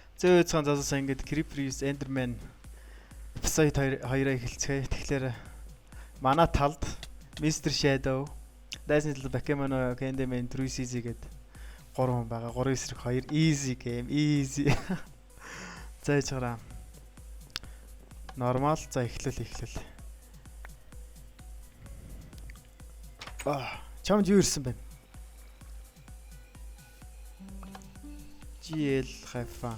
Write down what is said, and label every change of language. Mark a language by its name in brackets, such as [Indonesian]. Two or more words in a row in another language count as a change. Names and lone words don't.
[Mongolian] Зөө цаан засаа ингээд Creeper Enderman episode 2-аа эхэлцгээе. Тэгэхээр манай талд Mr. Shadow, Daisy Little Bakemono, Candyman, Easy гэдэг 3 хүн байгаа. [English] 3 [Mongolian] эсрэг [English] 2 easy game, easy. [Mongolian] За яжгараа. Нормал за эхлэл. Чамд юу ирсэн бэ? [English] GL хайфа.